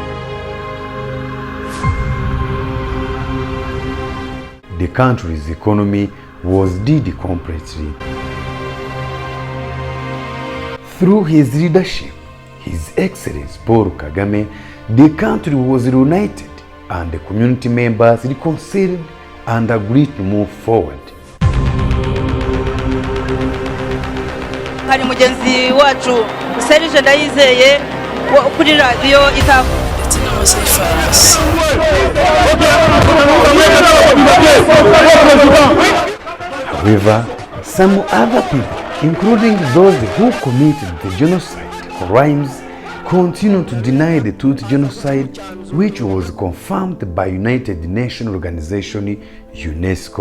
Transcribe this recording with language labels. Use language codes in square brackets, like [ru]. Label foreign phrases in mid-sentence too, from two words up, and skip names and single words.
[en] The country's economy was dead completely. Through his leadership, His Excellency Paul Kagame, the country was reunited and the community members reconciled and agreed to move forward. [rn] Hari mugenzi wacu Serge Ndayizeye kuri radio itafu [en] However, some other people, including those who committed the genocide crimes, continue to deny the Tutsi genocide, which was confirmed by United Nations Organization UNESCO.